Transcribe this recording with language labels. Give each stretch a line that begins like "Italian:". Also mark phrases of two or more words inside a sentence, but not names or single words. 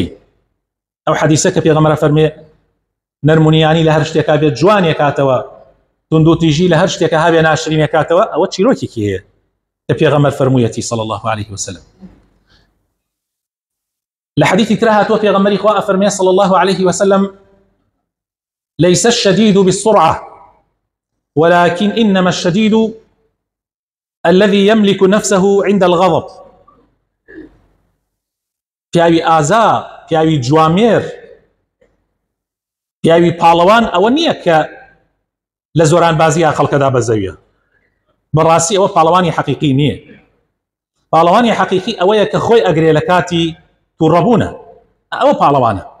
Central Kurdish: ئەو حەدیسە کە پێغەمبەر فەرمێ نەرمونیانی لە هەر شتێکا بێت جوان یەکاتەوە، توند و تیژی لە هەر شتێکا هەبێ ناشرین یەکاتەوە، ئەوە چیرۆکێکیەیە کە پێغەمبەر فەرموویەتی
Arabic: صلی الله عليه وسلم.
Central Kurdish: لە حەدیثی تر هاتووە پێغەمبەری خوا ئەفەرمێ
Arabic: صلی الله عليه وسلم: ليس الشديد بالسرعة ولكن إنما الشديد الذي يملك نفسه عند الغضب.
Central Kurdish: پیاوی ئازا، پیاوی جوامێر، پیاوی پاڵەوان ئەوە نییە کە لە زۆران بازیە خەڵکەدا بەزەویە. بەڕاستی ئەوە پاڵەوانی حەقیقی نییە. پاڵەوانی حەقیقی ئەوەیە کە خۆی ئەگرێ لە کاتی تووڕەبوونە، ئەوە پاڵەوانە.